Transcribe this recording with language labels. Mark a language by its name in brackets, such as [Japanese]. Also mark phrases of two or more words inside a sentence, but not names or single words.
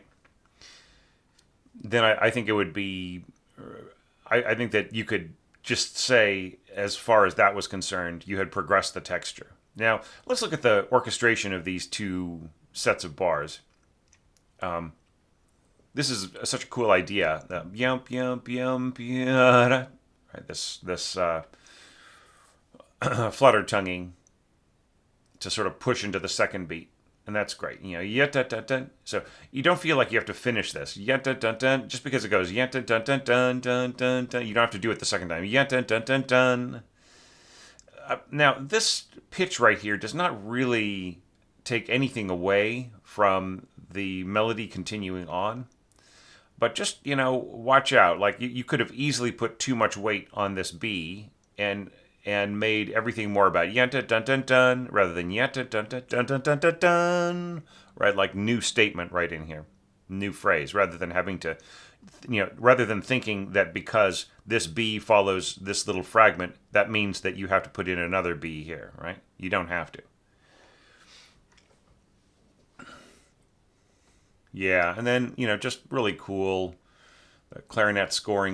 [English] Then I think it would be. I think that you could just say, as far as that was concerned, you had progressed the texture. Now let's look at the orchestration of these two sets of bars. This is such a cool idea. Yump yump yump yada. Right, this flutter tonguing to sort of push into the second beat, and that's great. Yet dun dun dun. So you don't feel like you have to finish this yet dun dun dun just because it goes yet dun dun dun dun dun dun dun. You don't have to do it the second time. Yet dun dun dun dun. Now this pitch right here does not really take anything away from the melody continuing on. But just, watch out. Like, you could have easily put too much weight on this B and made everything more about yenta dun dun dun rather than yenta dun dun dun dun dun dun dun. Right, like new statement right in here, new phrase, rather than having to, rather than thinking that because this B follows this little fragment, that means that you have to put in another B here, right? You don't have to. Yeah, and then, just really cool clarinet scoring in here.